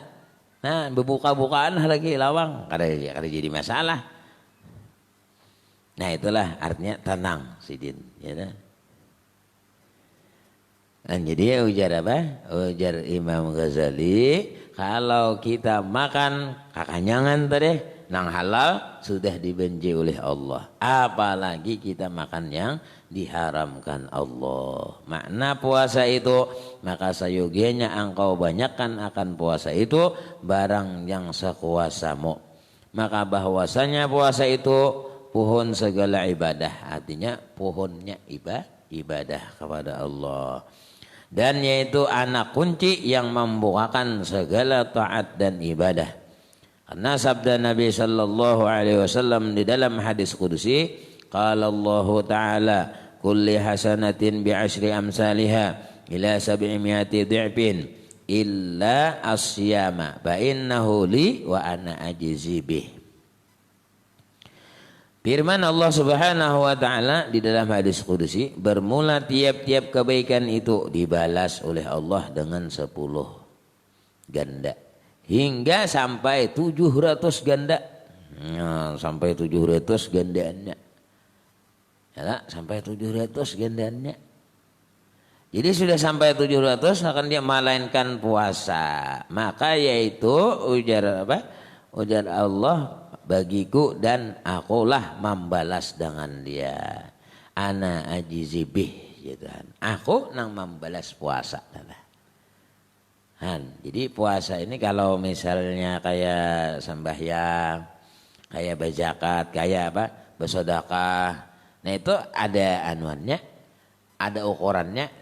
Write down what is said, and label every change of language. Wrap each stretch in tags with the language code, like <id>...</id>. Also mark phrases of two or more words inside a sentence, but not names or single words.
<bjn>Nah, berbuka-bukaan lagi lawang kada jadi masalah. Nah, itulah artinya tenang sidin, ya dah.</bjn> <id>Dan jadi ujar apa? Ujar Imam Ghazali, kalau kita makan kakanyangan tadi nang halal sudah dibenci oleh Allah. Apalagi kita makan yang diharamkan Allah. Makna puasa itu, maka sayogianya engkau banyakkan akan puasa itu barang yang sekuasamu. Maka bahwasanya puasa itu pohon segala ibadah, artinya pohonnya ibadah kepada Allah. Dan yaitu anak kunci yang membukakan segala taat dan ibadah. Karena sabda Nabi</id> <ar>صلى الله عليه وسلم</ar> <id>di dalam hadis qudsi,</id> <ar>قال الله تعالى كل حسنة بعشر أمثالها إلى 700 ضعف إلا الصيام فإنه لي وأنا أجزي به.</ar> <id>Firman Allah</id> <ar>سبحانه وتعالى</ar> <id>di dalam hadis qudsi, bermula tiap-tiap kebaikan itu dibalas oleh Allah dengan 10 ganda hingga sampai 700 ganda. Ya, sampai 700 gandaannya. Ya, sampai 700 gandaannya. Jadi sudah sampai 700 akan dia melainkan puasa. Maka yaitu ujar apa? Ujar Allah, bagiku dan akulah membalas dengan dia.</id> <ar>أنا أجزي به</ar> <id>gitu kan. Aku nang membalas puasa. Han, jadi puasa ini kalau misalnya kayak sembahyang, kayak berzakat, kayak apa? Bersedekah. Nah itu ada anuannya, ada ukurannya.</id>